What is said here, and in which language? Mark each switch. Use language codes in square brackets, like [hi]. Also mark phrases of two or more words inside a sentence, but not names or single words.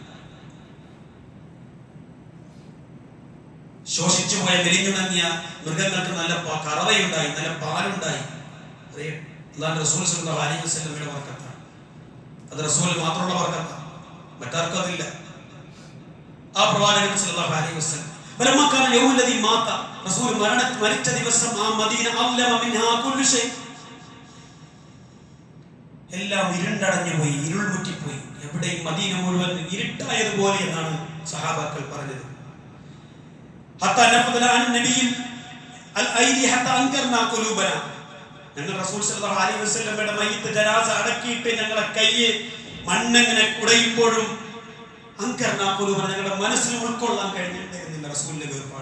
[ml] ശോഷിച്ചു പോയ മെലിഞ്ഞുണങ്ങിയ മൃഗങ്ങൾക്ക് നല്ല കറവയുണ്ടായി, നല്ല പാലുണ്ടായി. അല്ലാഹു റസൂൽ [ar] صلى الله عليه وسلم [ml] ബർക്കത്താണ്. അത് റസൂൽ മാത്രമുള്ള ബർക്കത്താണ്, മറ്റാർക്കും അതില്ല. ആ പ്രവാചകൻ [ar] صلى الله عليه وسلم فلما كان اليوم الذي مات رسول [ml] മരിച്ച ദിവസം ആ മദീന [ar] أظلم منها كل شيء, [ml] എല്ലാം ഇരുണ്ടടഞ്ഞു പോയി, ഇരുൾ മുറ്റിപ്പോയി. എവിടെയും മദീന മുഴുവൻ ഇരുട്ടായതുപോലെ എന്നാണ് സഹാബാക്കൾ പറഞ്ഞത്. [ar] حتى نفضنا عن النبي الأيدي حتى أنكرنا قلوبنا, [ml] ഞങ്ങൾ റസൂൽ [ar] صلى الله عليه وسلم [ml] മയ്യിത്ത് ജനാസ അടക്കിയിട്ട് ഞങ്ങളുടെ കയ്യെ മണ്ണെങ്ങനെ കുടയുമ്പോഴും [ar] أنكرنا قلوبنا, [ml] ഞങ്ങളുടെ മനസ്സിൽ ഉൾക്കൊള്ളാൻ കഴിഞ്ഞിട്ടില്ല റസൂലിന്റെ വേർപാട്.